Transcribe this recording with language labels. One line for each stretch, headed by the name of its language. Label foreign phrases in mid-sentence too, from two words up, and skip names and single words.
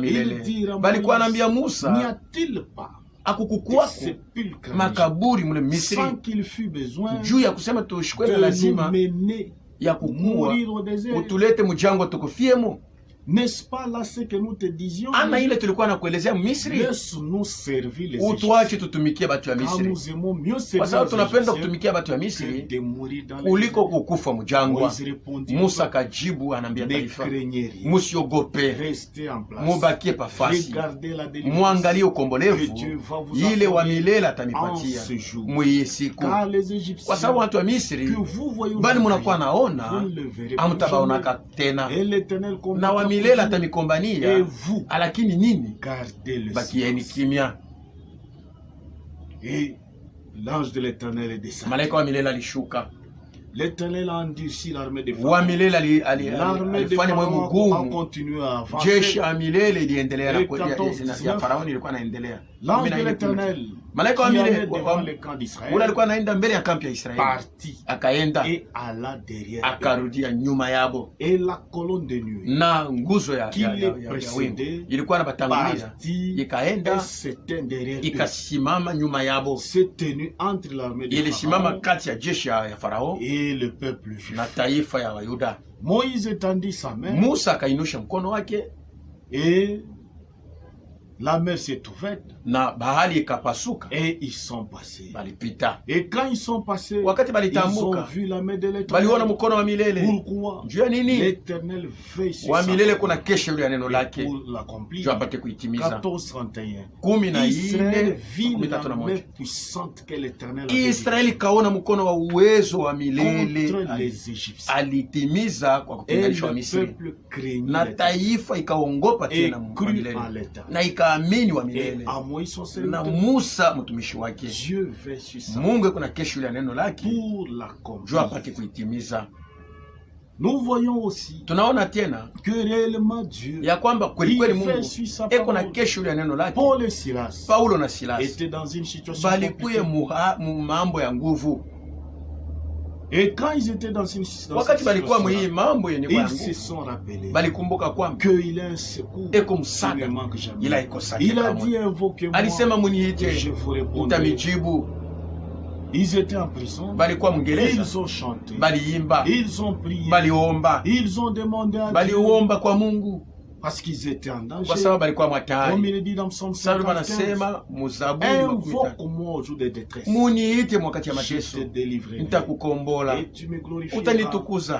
French: Ils dirent à Moïse, n'y a-t-il pas sépulcre sans qu'il fût besoin de nous mener mourir au désert? N'est-ce pas là ce que nous te disions?
Swahili: Ana ile tulikuwa nakuelezea Misri.
French: Laisse-nous servir les
Swahili: Utuache tutumikie batu ya Misri.
French: Nous aimons mieux servir.
Swahili: Kwa sababu tunapenda kutumikia batu ya Misri kuliko kukufa mjangwa. Musa kajibu anaambia taifa, musiogope, mubakie pafasi, muangalie ukombolevu ile wa milele atanipatia mwiye siku. Kwa sababu watu wa Misri bali munakuwa naona amtabaonaka tena, na wa milele atanikombania, lakini nini? Bakieni kimya.
French: Et l'ange de l'Éternel est descendu.
Swahili: Malaika wa milele alishuka.
French: L'Éternel a endurci l'armée de Pharaon.
Swahili: Wa milele alifanya moyo mgumu. Jeshi ya milele iliendelea ya Faraoni ilikuwa inaendelea.
French: L'ange de l'Éternel,
Swahili: malaika wa milele ule alikuwa anaenda mbele ya kampi ya Israeli. Akaenda akarudia nyuma yabo.
French: Et la colonne de nuit,
Swahili: na nguzo ya wingu ilikuwa inabatangulia, ikaenda ikasimama nyuma yabo. Ilisimama kati ya jeshi ya Farao
French: le peuple juif
Swahili: na taifa ya Wayuda.
French: Moïse étendit sa main,
Swahili: Musa akainusha mkono wake,
French: et la mer s'est ouverte,
Swahili: na bahari ikapasuka,
French: et ils sont passés.
Swahili: Balipita.
French: Et quand ils sont passés,
Swahili: wakati
French: ils ont vu la main de l'Éternel.
Swahili: Baliona mkono wa milele.
French: Pourquoi?
Swahili: Juu ya nini?
French: L'Éternel veille sur
Swahili: wa milele kuna kesho ile ya neno lake
French: pour l'accomplir.
Swahili: Juu apate kuitimiza.
French: 14:31. Israël vit la main puissante que l'Éternel a.
Swahili: Israeli kaona mkono wa uwezo wa milele alitimiza kwa kupinganisha wa Misri. Na taifa ikaongopa tena milele. Na ikaamini wa milele. Na Musa mtumishi wake. Mungu kuna kesho ile ya neno lake juu apate kuitimiza.
French: Nous voyons aussi
Swahili: tunaona tena
French: que réellement Dieu
Swahili: ya kwamba kweli kweli Mungu eko na kesho ya neno lake. Paulo na Silas
French: étaient dans une situation
Swahili: balikuye mambo ya nguvu.
French: Et quand ils étaient dans une situation,
Swahili: wakati balikuwa mwi mambo yenye kwa nguvu,
French: ils se sont rappelés
Swahili: balikumbuka kwamba
French: que il a un secours
Swahili: eko msaada ila iko safi.
French: Il a dit invoquez-moi,
Swahili: alisema muniite,
French: je vous répondrai.
Swahili: Utamijibu.
French: Ils étaient en prison, ils ont chanté, ils ont prié, ils ont demandé à Dieu, parce qu'ils étaient en danger. Comme il dit dans Psaume 115, invoque-moi au jour de détresse, je te délivrerai et tu me glorifieras.